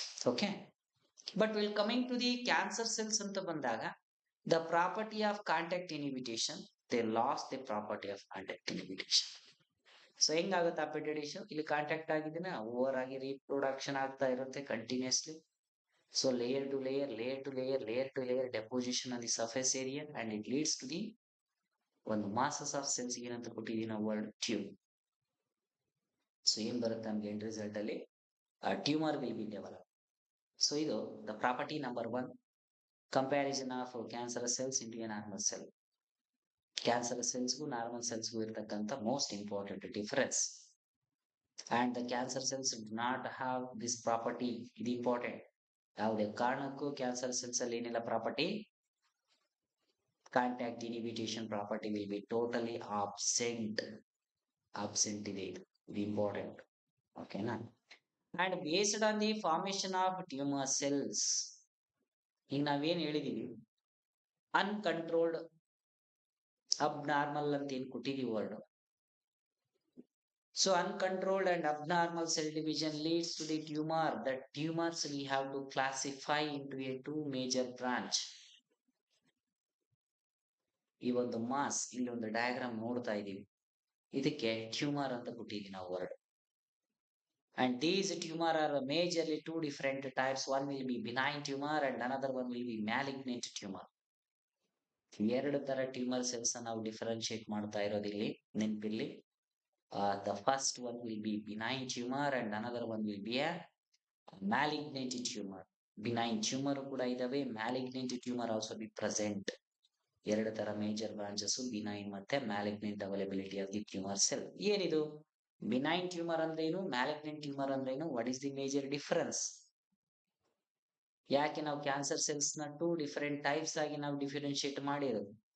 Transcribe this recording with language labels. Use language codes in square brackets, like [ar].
[en] okay, but will coming to the cancer cells [kn] ಅಂತ ಬಂದಾಗ, [en] The property of contact inhibition, they lose the property of contact inhibition. [kn] So ಹೆಂಗಾಗುತ್ತೆ ಆ Petri dish? ಇಲ್ಲಿ contact ಆಗಿದ್ದೀನ, over ಆಗಿ reproduction ಆಗ್ತಾ ಇರುತ್ತೆ continuously. [en] So layer to layer, layer to layer, layer to layer deposition on the surface area, and it leads to the ಒಂದು masses of cells [kn] ಏನಂತ ಕೊಟ್ಟಿದ್ದೀವಿ ನಾವು [en] Word tumour. So [kn] ಏನ್ ಬರುತ್ತೆ ನಮ್ಗೆ [en] End result ಅಲ್ಲಿ? Tumour will be develop. So ಇದು the property number 1, comparison of cancerous cells into a normal cell. [kn] Cancerous ಸೆಲ್ಸ್ಗೂ normal ಸೆಲ್ಸ್ಗೂ ಇರ್ತಕ್ಕಂಥ most important difference. [en] And the cancer cells do not have this property. ಇದು important. [kn] ಯಾವುದೇ ಕಾರಣಕ್ಕೂ cancer cells ಅಲ್ಲಿ ಏನಿಲ್ಲ property, contact ಇನ್ಹಿಬಿಟೇಷನ್ property [en] Will be totally absent. Absent ಇದೆ, ಇದು important. ಓಕೆನಾ? And based on the formation of tumour cells, [kn] ಈಗ ನಾವೇನ್ ಹೇಳಿದೀವಿ, [en] uncontrolled, abnormal [kn] ಅಂತ ಏನ್ ಕೊಟ್ಟಿದೀವಿ [en] Word. So uncontrolled and abnormal cell division leads to the tumor. The tumors we have to classify into a 2 major branch. [kn] ಈ ಒಂದು mass, ಇಲ್ಲಿ ಒಂದು diagram ನೋಡ್ತಾ ಇದೀವಿ. ಇದಕ್ಕೆ ಟ್ಯೂಮರ್ ಅಂತ ಕೊಟ್ಟಿದ್ದೀವಿ ನಾವು word. [en] And these tumor are majorly two different types. One will be benign tumor and another one will be malignant tumor. [kn] ಎರಡು ತರ ಟ್ಯೂಮರ್ ಸೆಲ್ಸ್ ನಾವು ಡಿಫರೆನ್ಶಿಯೇಟ್ ಮಾಡ್ತಾ ಇರೋದಿಲ್ಲಿ ನೆನಪಿರ್ಲಿ. [en] The first one will be benign tumor and another one will be a malignant tumor. Benign tumor [kn] ಕೂಡ ಇದಾವೆ, [en] malignant tumor also be present. [kn] ಎರಡು ತರ [en] Major branches benign ಮತ್ತೆ malignant availability of the tumour cell. [kn] ಏನಿದು benign tumour ಅಂದ್ರೇನು, malignant tumour ಅಂದ್ರೇನು, [en] What is the major difference? [kn] ಯಾಕೆ ನಾವು ಕ್ಯಾನ್ಸರ್ ಸೆಲ್ಸ್ ನ [en] two different types [kn] ಆಗಿ ನಾವು ಡಿಫರೆನ್ಶಿಯೇಟ್ ಮಾಡಿರೋದು?